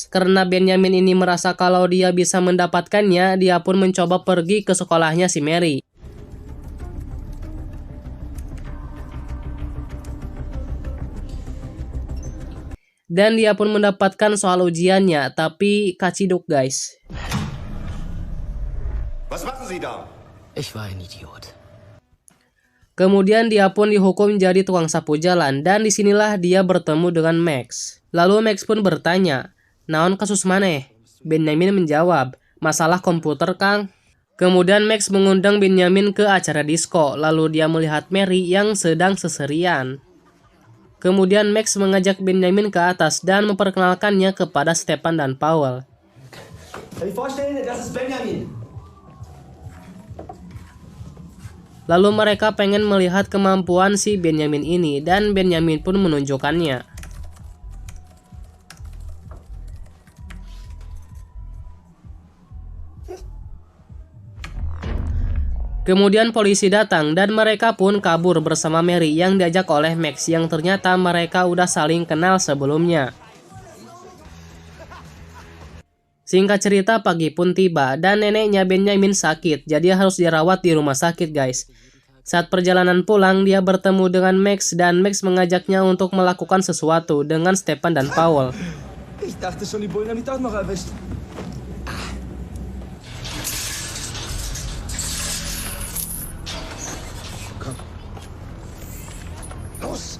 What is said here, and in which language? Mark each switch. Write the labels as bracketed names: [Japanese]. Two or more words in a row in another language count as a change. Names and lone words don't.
[Indonesian] Karena Benjamin ini merasa kalau dia bisa mendapatkannya, dia pun mencoba pergi ke sekolahnya si Mary. Dan dia pun mendapatkan soal ujiannya, tapi kaciduk guys. [German] Was machen Sie da? Ich war ein Idiot. [Indonesian] Kemudian dia pun dihukum jadi tukang sapu jalan dan disinilah dia bertemu dengan Max. Lalu Max pun bertanya, [Sundanese] "Naon kasus maneh?" [Indonesian] Benjamin menjawab, "Masalah komputer Kang." Kemudian Max mengundang Benjamin ke acara disco, lalu dia melihat Mary yang sedang seserian. Kemudian Max mengajak Benjamin ke atas dan memperkenalkannya kepada Stepan dan Paul. [German] Vorstellen, das ist Benjamin. [Indonesian] Lalu mereka pengen melihat kemampuan si Benjamin ini dan Benjamin pun menunjukkannya. Kemudian polisi datang dan mereka pun kabur bersama Mary yang diajak oleh Max yang ternyata mereka udah saling kenal sebelumnya. Singkat cerita, pagi pun tiba dan neneknya Benjamin sakit, jadi harus dirawat di rumah sakit guys. Saat perjalanan pulang, dia bertemu dengan Max dan Max mengajaknya untuk melakukan sesuatu dengan Stepan dan Paul. [German] Ich dachte schon, die Bullen haben mich doch noch erwischt. Komm. Los.